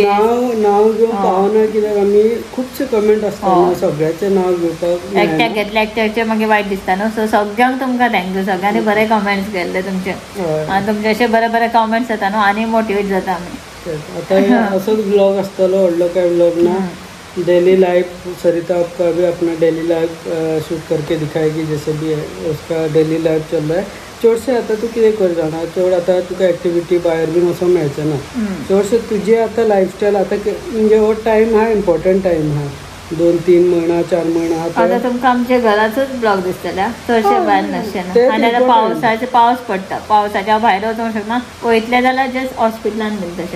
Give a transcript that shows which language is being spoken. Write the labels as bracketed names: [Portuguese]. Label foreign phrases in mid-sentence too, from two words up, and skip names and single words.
[Konkani] नांव घेवंक पावना कित्याक आमी खुबशे कमेंट आसता सगळ्याचें नांव घेवपाक एकट्याक घेतलें एकट्याचें मागीर वायट दिसता न्हू. सो सगळ्यांक तुमकां थँक्यू. सगळ्यांनी बरे कमेंट्स केल्ले तुमचे, आनी तुमचे अशे बरे कमेंट्स येता न्हू, आनी मोटिवेट जाता आमी. आतां असोच ब्लॉग आसतलो, व्हडलो काय ब्लॉग ना. [English] daily life [Hindi] सरिता आपका अभी अपना [English] daily life [Hindi] शूट करके दिखाएगी जैसे भी है उसका [English] daily life [Hindi] चल रहा है. [Konkani] चडशें आता तू कितें कर जाणा चड आता तुका एक्टिविटी भायर बीन वचोंक मेळचें ना. चडशें तुजें आतां लायफस्टायल आतां म्हणजे हो टायम हा [English] important time [Konkani] हा 2-3 महिना 4 महिना आता तुमकां आमच्या घराचोच ब्लॉग दिसतल्या चडशे भायर नासचें आनी आतां पावस पडटा पावसाच्या भायर वचोंक शकना वयतले जाल्यार जस्ट हॉस्पिटलान बीन तशें.